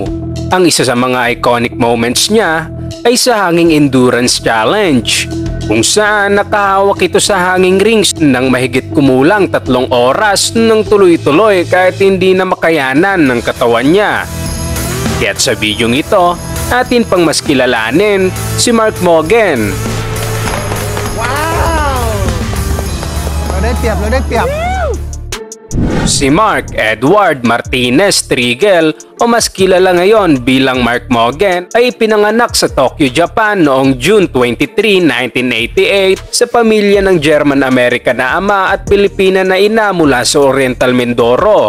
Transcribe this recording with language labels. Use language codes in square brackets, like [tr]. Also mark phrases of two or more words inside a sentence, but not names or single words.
[tl] Ang isa sa mga iconic moments niya ay sa Hanging Endurance Challenge, kung saan nakahawak ito sa [en] hanging rings [tl] ng mahigit kumulang 3 oras ng tuloy-tuloy kahit hindi na makayanan ng katawan niya. Kaya't sa bidyong ito, atin pang mas kilalanin si Mark Mogan. Wow! Loได้เปรียบ Si Mark Edward Martinez Trigel o mas kilala ngayon bilang Mark Mogan ay pinanganak sa Tokyo, Japan noong June 23, 1988 sa pamilya ng German-American na ama at Pilipina na ina mula sa Oriental Mindoro.